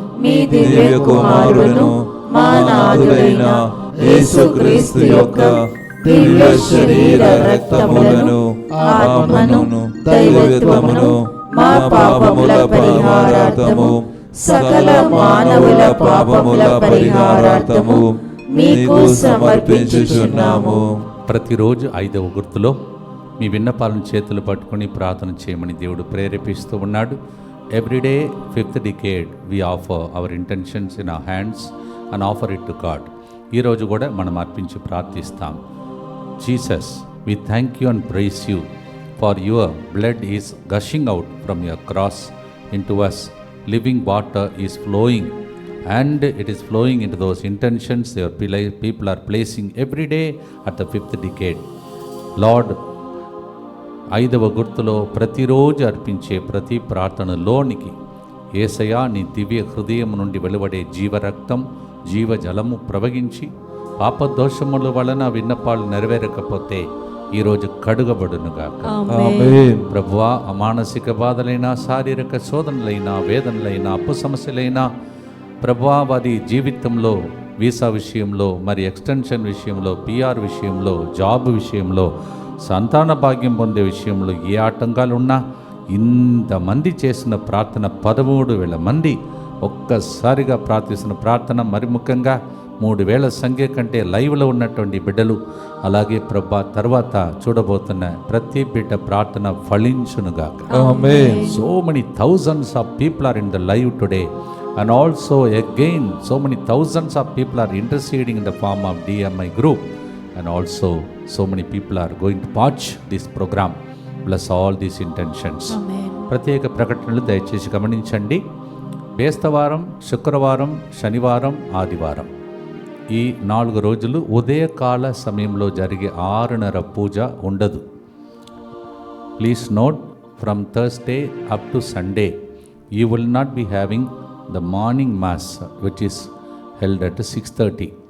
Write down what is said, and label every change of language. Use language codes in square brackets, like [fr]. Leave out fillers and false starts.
[te] మీ దివ్య కుమారుడును మా నాథుడైన యేసుక్రీస్తు యొక్క దివ్య శరీర రక్తములను, ఆత్మను, దైవత్వమును, మా పాపముల పరిహారార్థము, సకల మానవుల పాపముల పరిహారార్థము మీకు సమర్పించుచున్నాము. ప్రతిరోజు 5వ గుర్తులో మీ విన్నపాలను చేతులు పట్టుకొని ప్రార్థన చేయమని దేవుడు ప్రేరేపిస్తూ ఉన్నాడు. [en] Every day 5th decade we offer our intentions in our hands and offer it to God. [te] ఈరోజు కూడా మనం అర్పించి ప్రార్థిస్తాం. [en] Jesus, we thank you and praise you for your blood is gushing out from your cross into us. Living water is flowing, and it is flowing into those intentions your people are placing every day at the 5th decade. [te] Lord, 5వ గుర్తులో ప్రతిరోజు అర్పించే ప్రతి ప్రార్థనలోనికి యేసయ్యా నీ దివ్య హృదయం నుండి వెలువడే జీవరక్తం, జీవజలము ప్రవహించి పాపదోషముల వలన విన్నపాలు నెరవేరకపోతే ఈరోజు కడుగబడునుగాక. ఆమేన్. ప్రభువా, మానసిక బాధలైనా, శారీరక శోధనలైనా, వేదనలైనా, అప్పు సమస్యలైనా, ప్రభువా వారి జీవితంలో వీసా విషయంలో, మరి ఎక్స్టెన్షన్ విషయంలో, పిఆర్ విషయంలో, జాబ్ విషయంలో, సంతాన భాగ్యం పొందే విషయంలో ఏ ఆటంకాలు ఉన్నా ఇంతమంది చేసిన ప్రార్థన 13,000 మంది ఒక్కసారిగా ప్రార్థిస్తున్న ప్రార్థన, మరి ముఖ్యంగా 3,000 సంఖ్య కంటే లైవ్లో ఉన్నటువంటి బిడ్డలు, అలాగే ప్రభా తర్వాత చూడబోతున్న ప్రతి బిడ్డ ప్రార్థన ఫలించునుగాక. ఆమేన్. [en] So many thousands of people are in the live today, and also again so many thousands of people are interceding in the form of DMI group, and also so many people are going to watch this program. Bless all these intentions. [te] ప్రత్యేక ప్రకటనలు దయచేసి గమనించండి. బేస్తవారం, శుక్రవారం, శనివారం, ఆదివారం ఈ 4 రోజులు ఉదయకాల సమయంలో జరిగే 6:30 పూజ ఉండదు. [en] Please note, from Thursday up to Sunday you will not be having the morning mass which is held at 6:30.